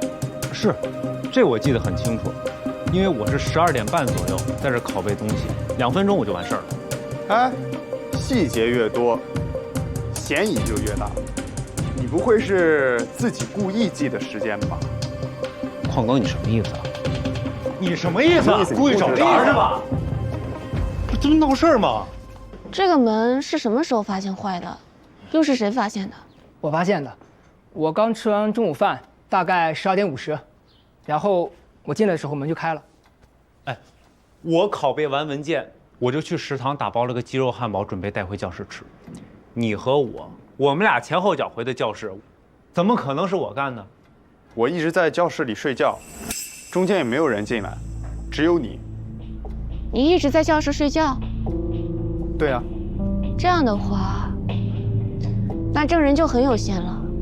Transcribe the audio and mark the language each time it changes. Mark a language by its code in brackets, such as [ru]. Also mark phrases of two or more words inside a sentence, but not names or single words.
[zh] 是，這我記得很清楚，因為我是12點半左右在這拷貝東西，2分鐘我就完事兒了。哎，細節越多，嫌疑就越大。你不會是自己故意記的時間吧？礦哥，你什麼意思啊？你什麼意思啊？故意找茬是吧？这不鬧事兒嗎？這個門是什麼時候發現壞的？又是誰發現的？我發現的。我剛吃完中午飯，大概12點50，然後我進來的時候門就開了。哎，我拷貝完文件，我就去食堂打包了個雞肉漢堡，準備帶回教室吃。你和我們倆前後腳回的教室，怎麼可能是我幹的？我一直在教室裡睡覺，中間也沒有人進來，只有你。你一直在教室睡覺？對啊。這樣的話，那證人就很有限了。